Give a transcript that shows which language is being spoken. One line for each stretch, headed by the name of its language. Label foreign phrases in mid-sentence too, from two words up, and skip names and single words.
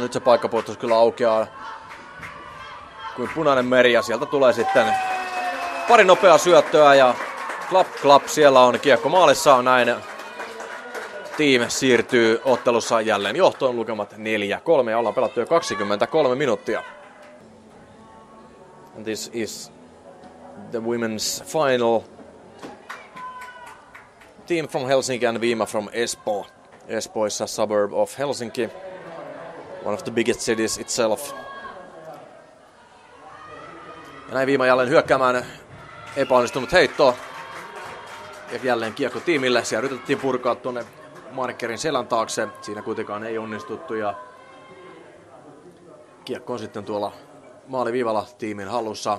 Finnish: Nyt se paikkapuolustus kyllä aukeaa kuin punainen meri ja sieltä tulee sitten pari nopeaa syöttöä ja klap, siellä on kiekko maalissa. Näin tiimi siirtyy ottelussa jälleen johtoon, lukemat 4-3 ja ollaan pelattu jo 23 minuuttia.
English: And this is the women's final. Team from Helsinki and Vima from Espoo. Espoo is a suburb of Helsinki, one of the biggest cities itself.
Finnish: Ja näin Vima jälleen hyökkäämään epäonnistunut heitto. Ja jälleen kiekko tiimille. Siellä yritettiin purkaa tuonne markkerin selän taakse. Siinä kuitenkaan ei onnistuttu ja kiekko on sitten tuolla maaliviivalla tiimin hallussa.